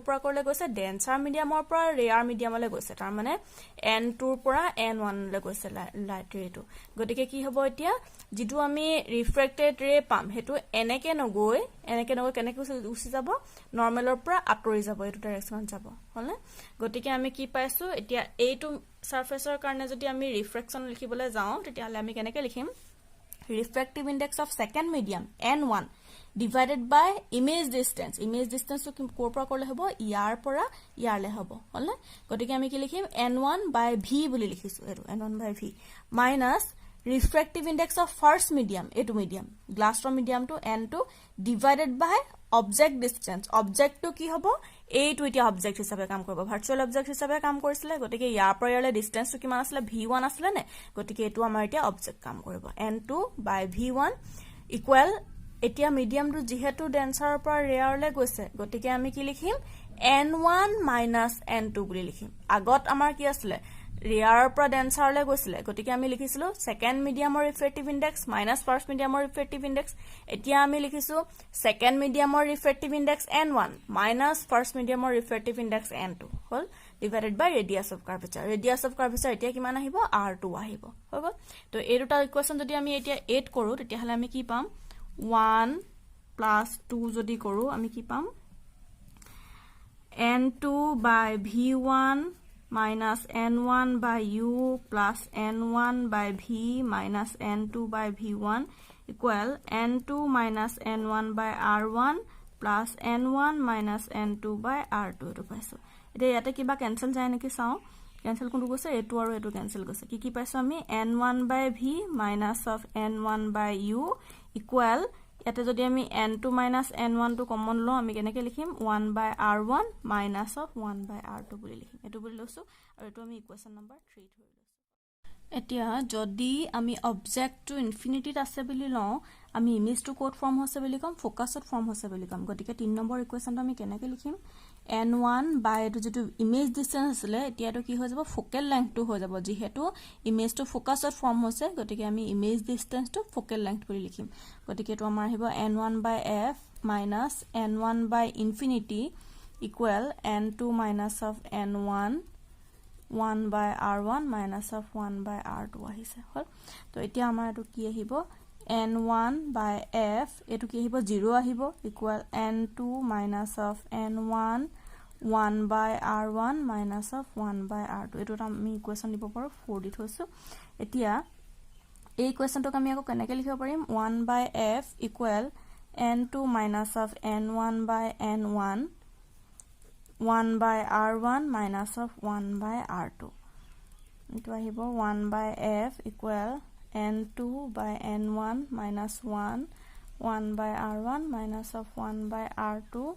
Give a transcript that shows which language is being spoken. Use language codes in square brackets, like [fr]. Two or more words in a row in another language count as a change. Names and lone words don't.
[as] পৰা কৰলে গৈছে ডেন্সাৰ মিডিয়ামৰ পৰা ৰেয়াৰ মিডিয়ামলৈ গৈছে তাৰ মানে n2 ৰ পৰা n1 লৈ গৈছে লাইট ৰেটো গতিকে কি হ'ব এতিয়া যেটো আমি ৰিফ্ৰেক্টেড ৰে পাম হেতু এনেকে নগৈ কেনেকে উচি যাব নৰ্মেলৰ পৰা আতৰি যাব এটো ডাইৰেকশনত যাব হলনে গতিকে আমি কি পাইছো এতিয়া এইটো সাৰফেসৰ কাৰণে যদি আমি ৰিফ্ৰেকশন লিখিবলৈ যাও তেতিয়া হলে আমি কেনেকে লিখিম [en] refractive index of second medium n1 divided by image distance to [as] কৰ পৰা কৰলে হ'ব ইয়াৰ পৰা ইয়াৰলে হ'ব হলনে গতিকে আমি কি লিখিম [en] n1 by v [as] বুলি লিখিছো এটো n1 [en] by v minus refractive index of first medium [as] এটো [en] medium glass or medium to n2 divided by object distance object to [as] কি হ'ব এইটো এতিয়া অবজেক্ট হিচাপে কাম কৰিব ভাৰ্চুৱেল অবজেক্ট হিচাপে কাম কৰিছিলে গতিকে ইয়াৰ পৰা ইয়াৰলে ডিসটেন্স টো কিমান আছিল v1 আছিল নে গতিকে এটো আমাৰ এতিয়া অবজেক্ট কাম কৰিব [en] n2 by v1 [as] ইকুৱেল এতিয়া মিডিয়াম টো যেহেতু ডেন্সাৰৰ পৰা ৰেয়াৰলে গৈছে গতিকে আমি কি লিখিম [en] n1 minus n2 [as] বুলি লিখিম আগত আমাৰ কি আছিল ৰেয়াৰৰ পৰা ডেন্সাৰলৈ গৈছিলে গতিকে আমি লিখিছিলো সেকেন্ড মিডিয়ামৰ ৰিফ্ৰেক্টিভ ইনডেক্স মাইনাস ফাৰ্স্ট মিডিয়ামৰ ৰিফ্ৰেক্টিভ ইনডেক্স এতিয়া আমি লিখিছো সেকেন্ড মিডিয়ামৰ ৰিফ্ৰেক্টিভ ইনডেক্স n1 মাইনাস ফাৰ্স্ট মিডিয়ামৰ ৰিফ্ৰেক্টিভ ইনডেক্স n2 হল [en] divided by radius of curvature [as] এতিয়া কিমান আহিব r2 আহিব হৈ গল তো এই দুটা ইকুৱেচন যদি আমি এতিয়া এড কৰো তেতিয়া হলে আমি কি পাম [en] 1 plus 2 [as] যদি কৰো আমি কি পাম [en] n2 by v1 minus n1 by u plus n1 by v minus n2 by v1 equal n2 minus n1 by r1 plus n1 minus n2 by r2 [as] এটো পাইছো এতিয়া ইয়াতে কিবা ক্যান্সেল যায় নেকি চাও ক্যান্সেল কোনটো গৈছে এটো আৰু এটো ক্যান্সেল গৈছে কি পাইছো আমি [en] n1 by v minus of n1 by u equal [as] ইয়াতে যদি আমি n2 minus n1 টো কমন লো আমি কেনেকে লিখিম [en] 1 by r1 minus of 1 by r2 [as] বুলি লিখিম এটো বুলি লৈছো আৰু এটো আমি ইকুৱেচন নম্বৰ 3 ধৰি লৈছো এতিয়া যদি আমি অবজেক্টটো ইনফিনিটিত আছে বুলি লওঁ আমি ইমেজটো কোড ফৰ্ম হৈছে বুলি কম ফোকাসত ফৰ্ম হৈছে বুলি কম গতিকে 3 নম্বৰ ইকুৱেশ্যনটো আমি কেনেকৈ লিখিম n1 বাই এটো যেটো [en] image distance [as] আছিল এতিয়াটো কি হৈ যাব ফোকেল লেংথটো হৈ যাব যেহেতু ইমেজটো ফোকাসত ফৰ্ম হৈছে গতিকে আমি ইমেজ ডিসটেন্সটো [en] focal length [as] বুলি লিখিম গতিকে এটো আমাৰ আহিব n1 বাই f মাইনাস n1 বাই ইনফিনিটি ইকুৱেল n2 মাইনাস অফ [en] n1 1 by r1 minus of 1 by r2 [as] আহিছে হল তো এতিয়া আমাৰ এটো কি আহিব [en] n1 by f [as] এটো কি আহিব 0 আহিব ইকুৱেল [en] n2 minus of n1 1 by r1 minus of 1 by r2 [as] এটো আমি ইকুৱেশ্যন দিব পাৰো 4 দি থৈছো এতিয়া এই ইকুৱেশ্যনটো আমি আকৌ কেনেকৈ লিখিব পাৰিম [en] 1 by f [as] ইকুৱেল [en] n2 minus of n1 by n1 1 by r1 minus of 1 by r2 [as] এইটো আহিব [en] 1 by f equal n2 by n1 minus 1 1 by r1 minus of 1 by r2